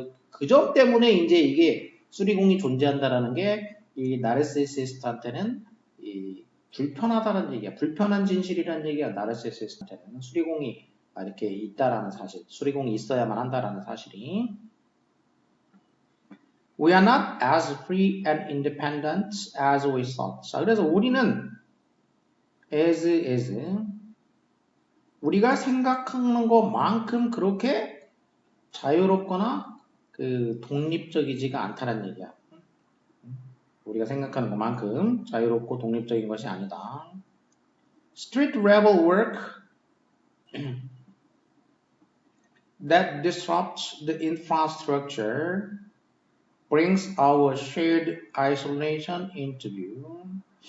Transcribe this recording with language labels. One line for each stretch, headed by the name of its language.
Korean: 그 점 때문에 이제 이게 수리공이 존재한다라는 게 이 나르시시스트한테는 이 불편하다는 얘기야. 불편한 진실이라는 얘기야. 나르시시스트한테는 수리공이 이렇게 있다라는 사실, 수리공이 있어야만 한다라는 사실이.
English: We are not as free and independent as we thought.
Korean: 자, 그래서 우리는 as 우리가 생각하는 것만큼 그렇게 자유롭거나 그 독립적이지가 않다는 얘기야. 우리가 생각하는 것만큼 자유롭고 독립적인 것이 아니다.
English: Street rebel work that disrupts the infrastructure brings our shared isolation into view.